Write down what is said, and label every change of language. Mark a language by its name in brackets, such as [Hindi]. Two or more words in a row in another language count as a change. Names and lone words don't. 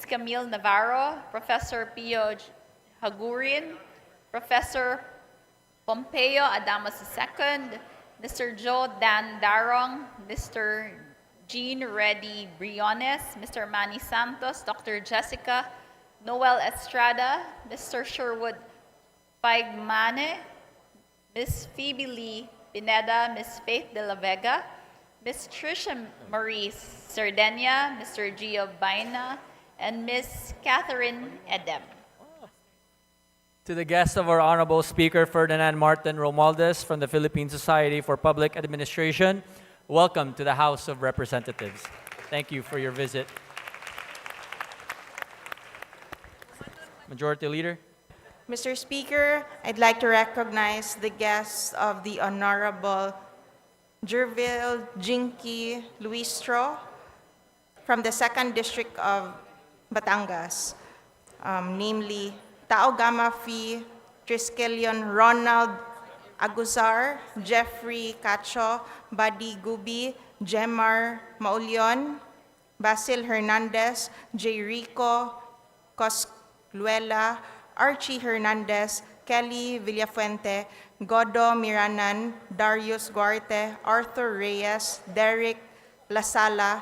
[English] Camille Navarro, Professor Pio Hagurin, Professor Pompeo Adamas II, Mr. Joe Dan Darong, Mr. Jean Reddy Briones, Mr. Manny Santos, Dr. Jessica Noel Estrada, Mr. Sherwood Paigmane, Ms. Phoebe Lee Pineda, Ms. Faith de la Vega, Ms. Tricia Marie Sardenia, Mr. Gio Baina, and Ms. Catherine Edem. To the guests of our Honorable Speaker Ferdinand Martin Romualdez from the Philippine Society for Public Administration, welcome to the House of Representatives. Thank you for your visit. Majority Leader. Mr. Speaker, I'd like to recognize the guests of the Honorable Jervil Jinky Luistro from the 2nd District of Batangas, namely Tao Gama Phi, Triskelion Ronald Aguzar, Jeffrey Cacho, Buddy Gubi, Jemar Maulion, Basil Hernandez, J. Rico Cosluela, Archie Hernandez, Kelly Villafuente, Godo Miranan, Darius Guarte, Arthur Reyes, Derek Lasala,